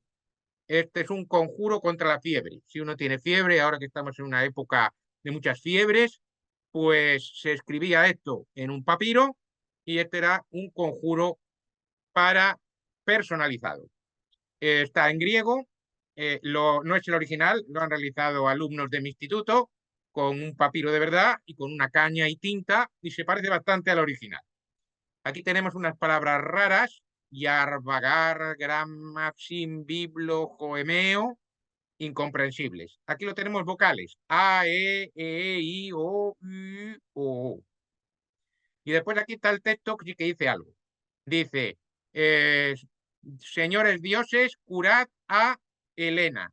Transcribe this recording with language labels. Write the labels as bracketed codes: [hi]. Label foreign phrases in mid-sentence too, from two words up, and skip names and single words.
[es] Este es un conjuro contra la fiebre. Si uno tiene fiebre, ahora que estamos en una época de muchas fiebres, pues se escribía esto en un papiro y este era un conjuro para personalizado. Está en griego, no es el original, lo han realizado alumnos de mi instituto con un papiro de verdad y con una caña y tinta y se parece bastante al original. Aquí tenemos unas palabras raras, yarvagar, gramaxim, biblo, joemeo, incomprensibles. Aquí lo tenemos vocales, A, I, O, U, O. Y después aquí está el texto que dice algo. Dice, señores dioses, curad a Helena.